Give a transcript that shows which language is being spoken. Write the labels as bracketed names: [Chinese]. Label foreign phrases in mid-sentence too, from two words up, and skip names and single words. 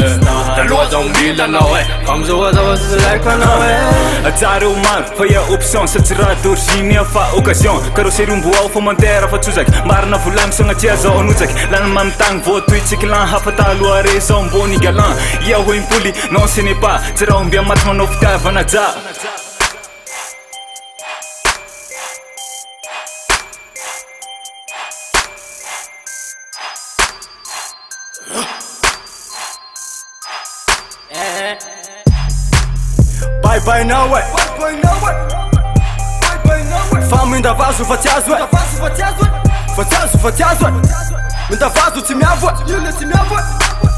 [Malagasy] Taloha zao mila na we, fa mizaoazaoa tsisy laiko ana we. Atsara maro, fa ia option, sa tsy raha d'origine fa occasion. Carrosserie mbo ao famantera fa tsozaky, marina volagny sagnatria zao anotsaky. Lany mamitagny voatoitsika lan hafataloha raison mbony galant. Ia hoe impoly, [French] non ce n'est pas, [Malagasy] tsy raha ombia maty manao fitiavana ja. [English] Bye now we. [Malagasy] Famindra vaso fa tsy azo e. Fa tsy azo e. Mindra vaso tsy miavo e.